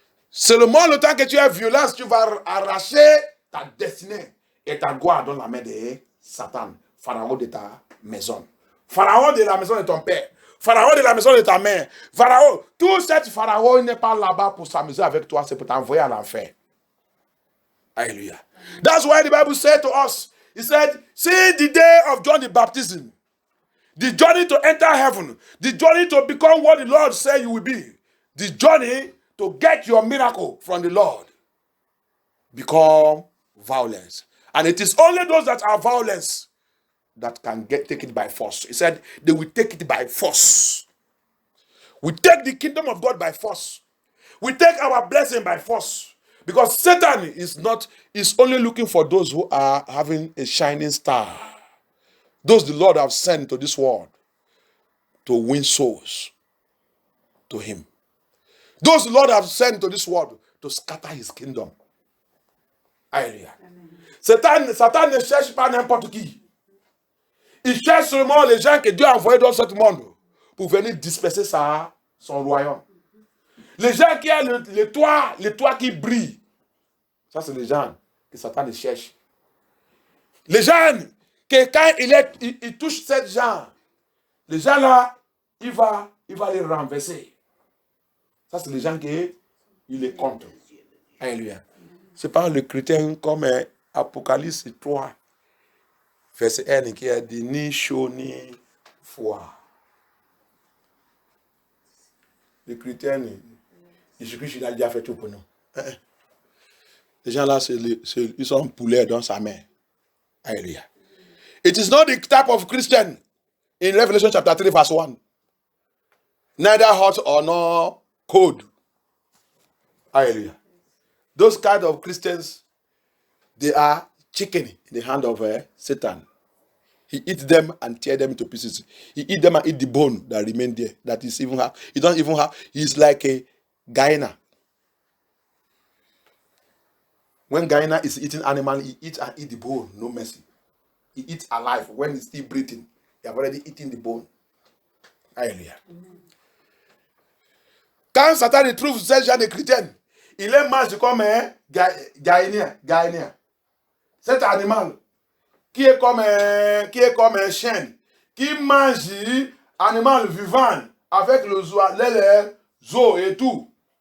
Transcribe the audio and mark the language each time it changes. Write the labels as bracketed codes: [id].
[fr] Seulement le temps que tu as violence, tu vas arracher ta destinée et ta gloire dans la main de Satan, pharaon de ta maison. Pharaon de la maison de ton père. Pharaon de la maison de ta mère. Pharaon, tout cet pharaon n'est pas là-bas pour s'amuser avec toi, c'est pour t'envoyer à l'enfer. Hallelujah. [en] That's why the Bible said to us, he said, see the day of John the Baptism, the journey to enter heaven, the journey to become what the Lord said you will be, the journey to get your miracle from the Lord, become violence. And it is only those that are violence that can take it by force. He said they will take it by force. We take the kingdom of God by force. We take our blessing by force. Because Satan is only looking for those who are having a shining star. Those the Lord have sent to this world to win souls to him. Those the Lord has sent to this world to scatter his kingdom. Alléluia. [fr] Satan ne cherche pas n'importe qui. Il cherche seulement les gens que Dieu a envoyés dans ce monde pour venir disperser son royaume. Les gens qui ont les toits qui brillent, ça c'est les gens que Satan cherche. Les gens que quand il touche ces gens, les gens là, il va les renverser. Ça c'est les gens qui il les compte. Alléluia. C'est pas le chrétien comme Apocalypse 3, verset 1 qui a dit ni chaud ni froid. Les chrétiens, Jésus-Christ il a déjà fait tout pour nous. Les gens là, ils sont poulets dans sa main. Alléluia. [en] It is not the type of Christian in Revelation chapter 3 verse 1. Neither hot or no cold. Hallelujah. Those kind of Christians, they are chicken in the hand of Satan. He eats them and tear them to pieces. He eats them and eat the bone that remain there. That is even have. He don't even have. He's like a Guyana. When Guyana is eating animal, he eats and eat the bone. No mercy. He eats alive. When he's still breathing, he have already eaten the bone. Hallelujah. [fr] Quand Satan trouve ces gens de chrétiens, il les mange comme un Ghaïnien. Cet animal qui est comme un chien, qui mange animal vivant avec les os et tout.